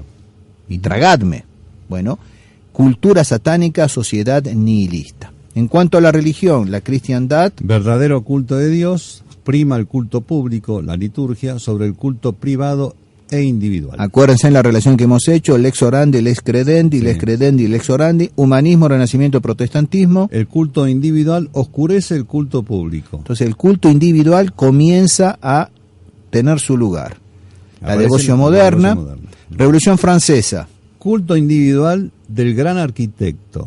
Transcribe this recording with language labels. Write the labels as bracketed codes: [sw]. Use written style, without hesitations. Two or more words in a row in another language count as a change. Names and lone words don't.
[es] y tragadme. Bueno, cultura satánica, sociedad nihilista. En cuanto a la religión, la cristiandad, Verdadero culto de Dios, prima el culto público, la liturgia, sobre el culto privado e individual. acuérdense en la relación que hemos hecho: [la] lex orandi, lex credendi, [es] Sí. [la] lex credendi, lex orandi. [es] Humanismo, renacimiento, protestantismo. El culto individual oscurece el culto público. Entonces el culto individual comienza a tener su lugar. La Aparece devoción la moderna. devoción moderna. Revolución Francesa. Culto individual del gran arquitecto.